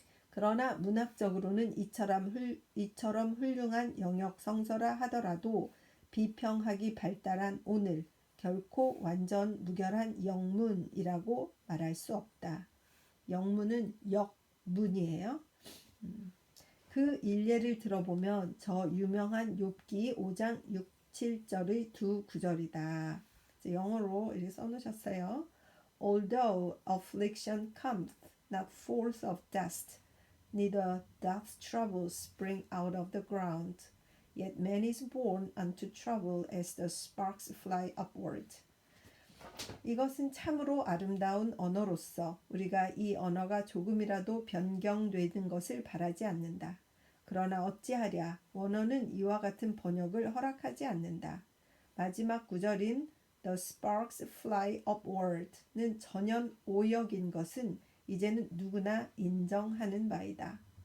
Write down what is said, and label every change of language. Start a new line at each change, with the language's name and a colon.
Korean: 그러나 문학적으로는 이처럼 훌륭한 영역 성서라 하더라도 비평학이 발달한 오늘 결코 완전 무결한 영문이라고 말할 수 없다. 영문은 역문이에요. 그 일례를 들어보면 저 유명한 욥기 5장 6, 7절의 두 구절이다. 영어로 이렇게 써놓으셨어요.
English: Although affliction cometh not forth of dust, neither doth trouble spring out of the ground. Yet man is born unto trouble as the sparks fly upward.
Korean: 이것은 참으로 아름다운 언어로서 우리가 이 언어가 조금이라도 변경되는 것을 바라지 않는다. 그러나 어찌하랴 원어는 이와 같은 번역을 허락하지 않는다. 마지막 구절인
English: The sparks fly upward
Korean: 는 전연 오역인 것은 이제는 누구나 인정하는 바이다.